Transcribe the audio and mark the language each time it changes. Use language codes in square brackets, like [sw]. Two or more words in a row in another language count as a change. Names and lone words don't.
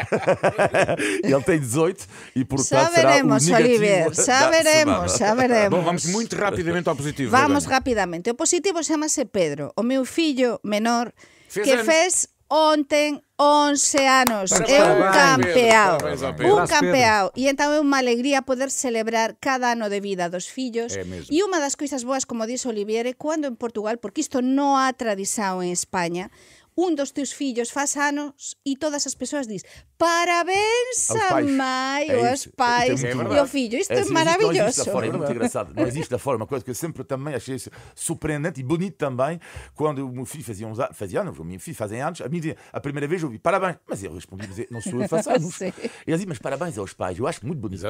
[pt] Ele tem 18 e, portanto, [gl] Xa veremos, [pt] será o negativo [gl] Oliver, [pt] da [gl] xa veremos, [pt] semana. [gl] xa veremos. [pt] Bom, vamos muito rapidamente ao positivo. Vamos Begonha. rapidamente. [gl] O positivo chamase Pedro, o meu fillo menor, [pt] Fez que anos. fez ontem 11 anos. Parabéns, [gl] É un [pt] Pedro, [gl] campeao. [pt] parabéns ao Pedro. [gl] Un [pt] Abraço, Pedro. [gl] campeao. E entón é unha alegría poder celebrar cada ano de vida dos fillos. [pt] É mesmo. [gl] E unha das coisas boas, como dixo Olivier, é cando en Portugal, porque isto non há tradición en España, un dos teus fillos faz anos e todas as persoas dis parabéns [pt] Aos a pais. mãe É ou isso. aos pais Isto é muito e ao filho. Isto é assim, maravilhoso. Não existe da forma, é muito engraçado. Não existe da forma, uma coisa que eu sempre também achei surpreendente e bonito também, quando o meu filho fazia anos, o meu filho fazia anos, a primeira vez eu ouvi parabéns, mas eu respondi, não sou eu que faço anos. Sim. Ele dizia, mas parabéns aos pais. Eu acho muito bonito, por